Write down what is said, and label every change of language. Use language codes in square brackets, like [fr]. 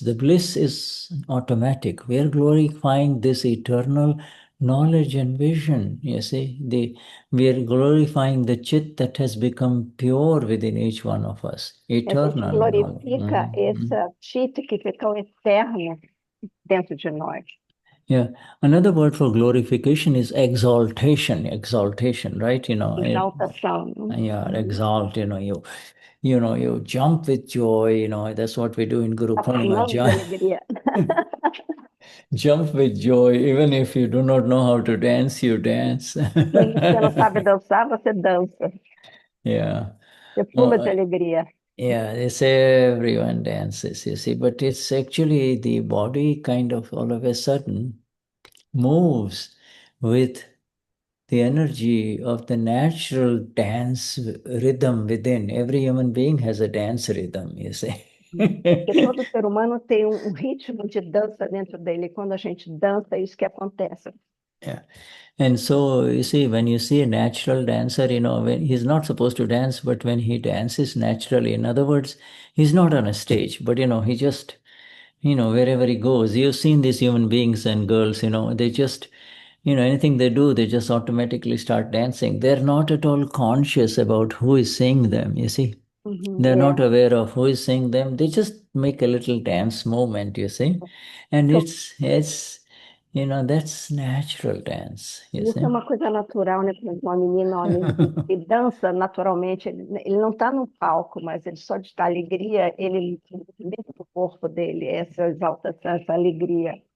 [en] The bliss is automatic. We are glorifying this eternal knowledge and vision. You see, we are glorifying the chit that has become pure within each one of us. Eternal. [pt] A gente glorifica esse chit que ficou eterno dentro de nós. [en] Yeah, another word for glorification is exaltation, right? [pt] Exaltação. [en] Yeah, exalt, you jump with joy, that's what we do in Guru Purnima. Jump with joy, even if you do not know how to dance, you dance. [pt] Você não sabe dançar, você dança. [en] Yeah. [pt] Você pula de alegria. [en] Yeah, it's everyone dances, you see, but it's actually the body kind of all of a sudden moves with the energy of the natural dance rhythm within. Every human being has a dance rhythm, you see. [pt] Porque todo ser humano tem ritmo de dança dentro dele. Quando a gente dança, é isso que acontece. [en] Yeah. And so, you see, when you see a natural dancer, when he's not supposed to dance, but when he dances naturally, in other words, he's not on a stage, but, he just, wherever he goes, you've seen these human beings and girls, they just, anything they do, they just automatically start dancing. They're not at all conscious about who is seeing them, you see. They're not aware of who is seeing them. They just make a little dance movement, you see. And it's that's natural dance. [pt] Isso é uma coisa natural, né? Por exemplo, uma menina, um menino que dança naturalmente, ele não está no palco, mas ele só de estar alegria, ele movimenta o corpo dele, essa exaltação, essa alegria.